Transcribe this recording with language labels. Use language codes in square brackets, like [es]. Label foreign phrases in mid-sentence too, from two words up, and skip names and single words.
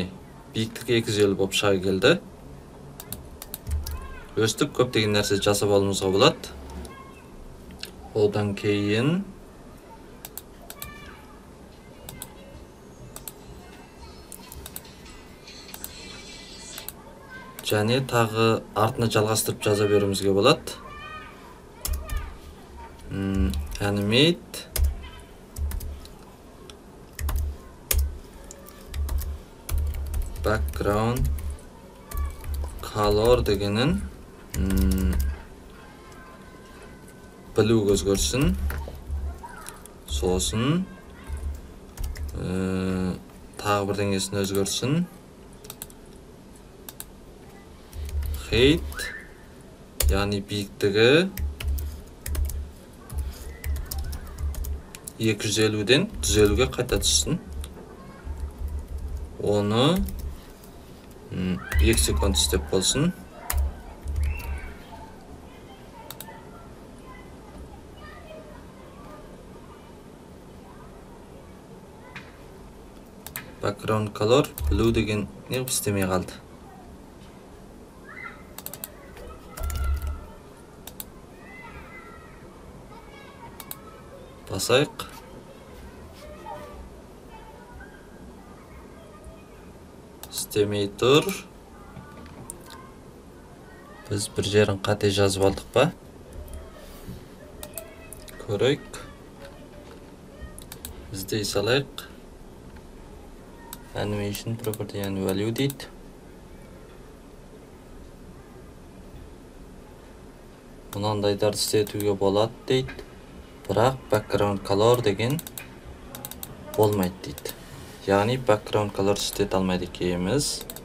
[kk] Биіктігі 250 болып шыға келді. Өстіп көптеген нәрсе жасап алуымызға болады. Одан кейін және тағы артына жалғастырып жаза беруімізге болады. [en] Animate background color дегенін blue өзгерсін. [kk] Сосын тағы бірдеңесін өзгерсін. Height, яғни биіктігі 250-ден 150-ге қайта түссін. Оны 2 секунд істеп болсын. [en] Background color blue [kk] деген не істемей қалды. Басайық. Істемей тұр. Біз бір жерін қате жазып алдық па? Көрейік. Іздей салайық. [en] Animation property and value дейді. [kk] Мынандайларды істетуге болады дейді. Бірақ [en] background color [kk] деген болмайды дейді. Яғни [en] background color [kk] істете алмайды екенбіз.